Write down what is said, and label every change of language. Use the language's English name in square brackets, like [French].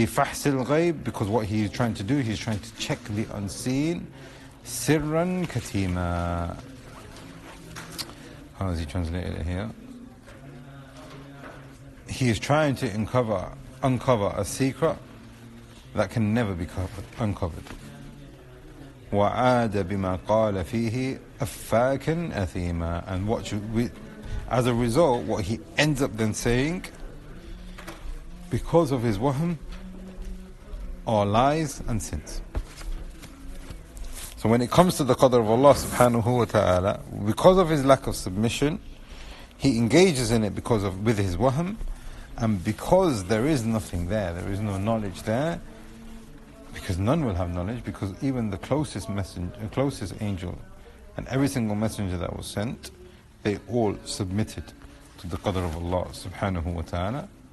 [Arabic] في فحص الغيب, [English] because what he is trying to do, he's trying to check the unseen. [Arabic] سرا كتيما. [English] How has he translated it here? He is trying to uncover a secret that can never be uncovered. [Arabic] وعاد بما قال فيه أفاكا أثيما. [English] And as a result, what he ends up then saying, because of his wahm, are lies and sins. So when it comes to the qadr of Allah subhanahu wa ta'ala, because of his lack of submission, he engages in it with his wahm, and because there is nothing there is no knowledge there, because none will have knowledge, because even the closest angel and every single messenger that was sent, they all submitted to the qadr of Allah subhanahu wa ta'ala.